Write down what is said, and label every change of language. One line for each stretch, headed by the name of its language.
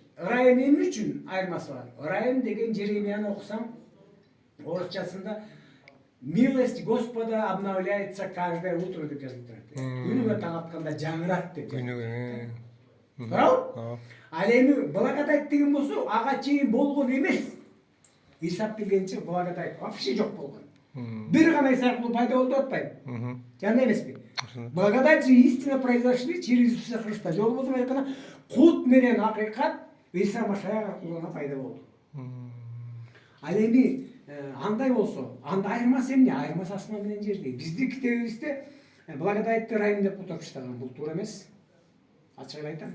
Kyrgyz: Райым эмне үчүн айырмасы бар? Райым деген Жеремияны окусаң, орусчасында
Russian: милость Господа обновляется каждое утро
Kyrgyz: деп жазылып турат. Күнүгө таң атканда жаңырат деп. Күнүгө. Туурабы? Ал эми благодать деген болсо, ага чейин болгон эмес. Исап келгенче благодать вообще жок болгон. Бир гана Иса аркылуу пайда болду деп атпайбы? Жана эмеспи?
Russian: Благодать и истина произошли через Иисуса Христа.
Kyrgyz: Жол болсо айтканда кут менен акыйкат Иса Машаяк аркылуу пайда болду. Ал эми андай болсо, анда айырмасы эмне? Айырмасы асман менен жерде. Биздин китебибизде благодатьты райым деп отуруп таштаган. Бул туура эмес. Ачык айтам.